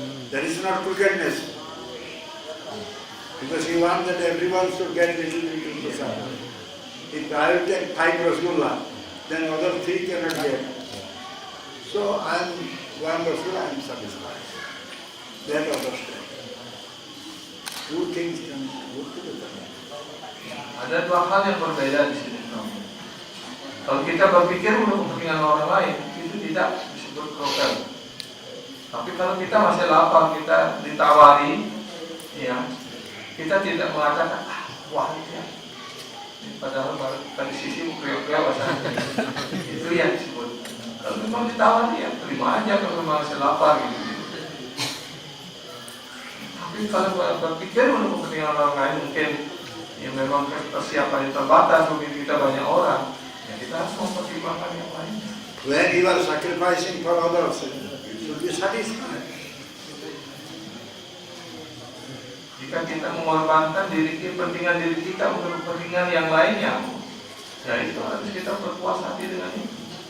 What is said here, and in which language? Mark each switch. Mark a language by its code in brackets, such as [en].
[en] That is not crookedness. Because you want that everyone should get little prasad. If I will take 5 rasgulla, then other 3 cannot get. So I am one rasgulla, I am satisfied. That understand. Two things can go together. [id] Ada dua hal yang berbeda di sini. Kalau kita berpikir untuk kepentingan orang lain, itu tidak disebut krokel. Tapi kalau kita masih lapar, kita ditawari, ya, kita tidak mengatakan, wah ini ya. Padahal tadi sisi kriok-kriok itu yang disebut. Kalau memang ditawari ya terima aja kalau memang masih lapar gitu. Tapi kalau berpikir untuk kepentingan orang lain mungkin ya memang persiapan yang terbatas, mungkin kita banyak orang, ya kita harus mempertimbangkan yang lainnya. [en] When you are sacrificing for others, you should be satisfied. [id] Jika kita mengorbankan kepentingan diri kita untuk kepentingan yang lainnya, ya itu harus kita berpuas hati dengan itu.